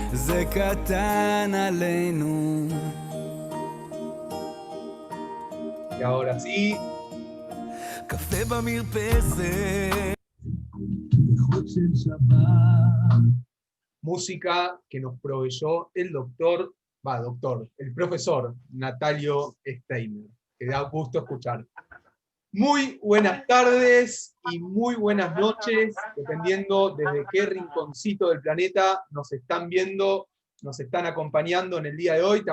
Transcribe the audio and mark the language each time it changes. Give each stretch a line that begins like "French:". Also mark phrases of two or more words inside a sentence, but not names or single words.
Hebrew: זה קטן עלינו.
Spanish: Y ahora sí,
Hebrew: קפה במרפסת.
Spanish: música que nos proveyó el el profesor Natalio Steiner, que da gusto escuchar. Muy buenas tardes y muy buenas noches, dependiendo desde qué rinconcito del planeta nos están viendo, nos están acompañando en el día de hoy.